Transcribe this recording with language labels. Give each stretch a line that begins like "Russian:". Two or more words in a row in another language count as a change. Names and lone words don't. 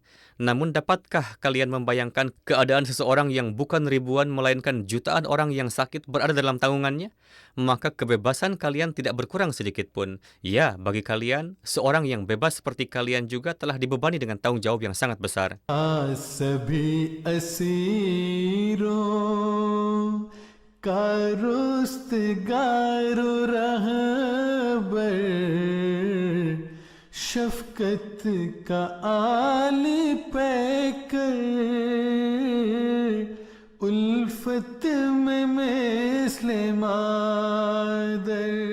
Indonesian: Namun dapatkah kalian membayangkan keadaan seseorang yang bukan ribuan, melainkan jutaan orang yang sakit berada dalam tanggungannya? Maka kebebasan kalian tidak berkurang sedikit pun. Ya, bagi kalian, seorang yang bebas seperti kalian juga telah dibebani dengan tanggung jawab yang sangat besar.
Urdu: سبھی اسیروں کا رستگار رہبر شفقت کا عالی پیکر الفت میں مثل مادر.